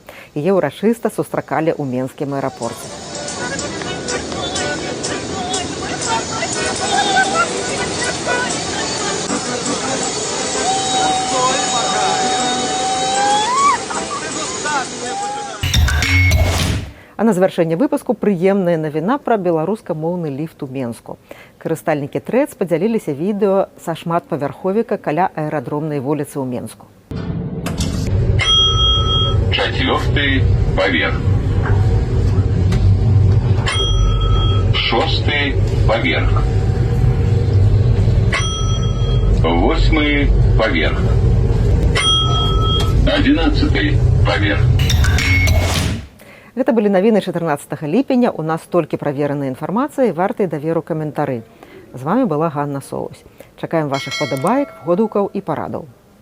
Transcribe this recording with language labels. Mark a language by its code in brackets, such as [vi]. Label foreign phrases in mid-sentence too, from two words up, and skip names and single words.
[be] Яе ўрачыста сустракалі ў менскім аэрапорце. А на завяршэнне выпуску прыемная навіна пра беларускамоўны ліфт у Менску. Карыстальнікі ТРЭЦ падзяліліся відэо са шматпавярховіка каля аэрадромнай вуліцы ў Менску. 4-й поверх. 6-й поверх. 8-й поверх. 11-й поверх. Гэта былі навіны 14 ліпеня. У нас толькі праверанай інфармацыі, вартай даверу каментары. З вами была Ганна Соусь. Чакаем вашых падабаек, водгукаў і парадаў.